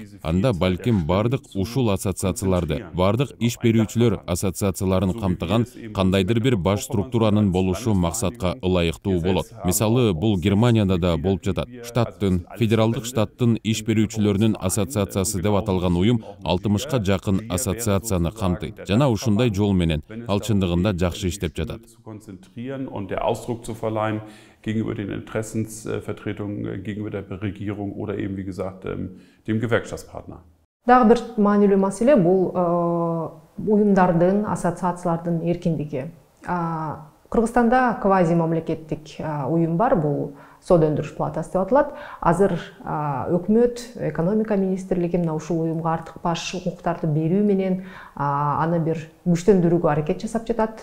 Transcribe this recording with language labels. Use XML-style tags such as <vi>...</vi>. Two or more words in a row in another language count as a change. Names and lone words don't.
<ky>Анда балким бардык ушул ассоциацияларды, бардык иш берүүчүлөр ассоциацияларын камтыган кандайдыр бир баш структуранын болушу максатка ылайыктуу болот. Мисалы, бул Германияда да болуп жатат. Штаттын, федералдык штаттын иш берүүчүлөрүнүн ассоциациясы деп аталган уюм 60ка жакын ассоциацияны камтыйт. Жана ушундай жол менен ал чындыгында жакшы иштеп жатат.</ky> <de>Gegenüber den Interessensvertretungen, gegenüber der Regierung oder eben, wie gesagt, dem Gewerkschaftspartner.</de> <ky>Дагы бир маанилүү маселе бул уюмдардын, ассоциациялардын эркиндиги. Кыргызстанда квази мамлекеттик уюм бар, бул соода өндүрүш палатасы деп аталат. Азыр өкмөт, экономика министрлиги мына ушул уюмга артык баш укуктарды берүү менен аны бир күчтөндүрүүгө аракет жасап жатат.</ky>